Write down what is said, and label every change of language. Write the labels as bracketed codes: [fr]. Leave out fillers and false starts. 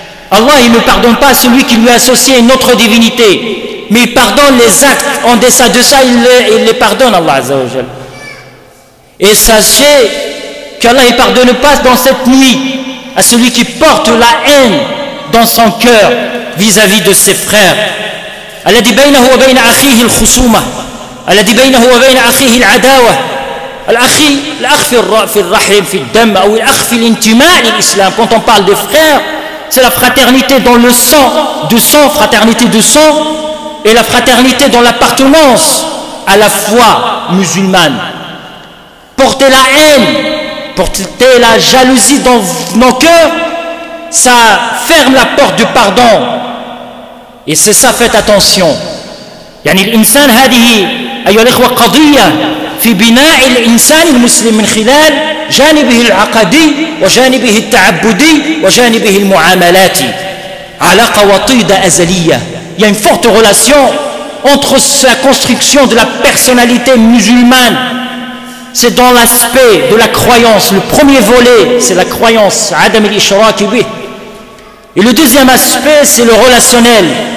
[fr] Allah, il ne pardonne pas celui qui lui associe une autre divinité, mais il pardonne les actes en deçà de ça, il les pardonne, Allah Azza wa Jal. Et sachez qu'Allah ne pardonne pas dans cette nuit à celui qui porte la haine dans son cœur vis-à-vis de ses frères. [ar] الذي بينه وبين أخيه الخصومة، الذي بينه وبين أخيه العداوة، الأخ في الرحم في الدم أو الأخ في الانتماء للإسلام. [fr] Quand on parle des frères, c'est la fraternité dans le sang, de sang, fraternité de sang, et la fraternité dans l'appartenance à la foi musulmane. Porter la haine, porter la jalousie dans nos cœurs, ça ferme la porte du pardon. Et c'est ça, faites attention. [ar] يعني الإنسان هذه أيها الإخوة قضية في بناء الإنسان المسلم من خلال جانبه العقدي وجانبه التعبدي وجانبه المعاملاتي. علاقة وطيدة أزلية. [fr] Il y a une forte relation entre la construction de la personnalité musulmane. C'est dans l'aspect de la croyance. Le premier volet, c'est la croyance. [ar] Adam al-Ishraq bih. [fr] Et le deuxième aspect, c'est le relationnel.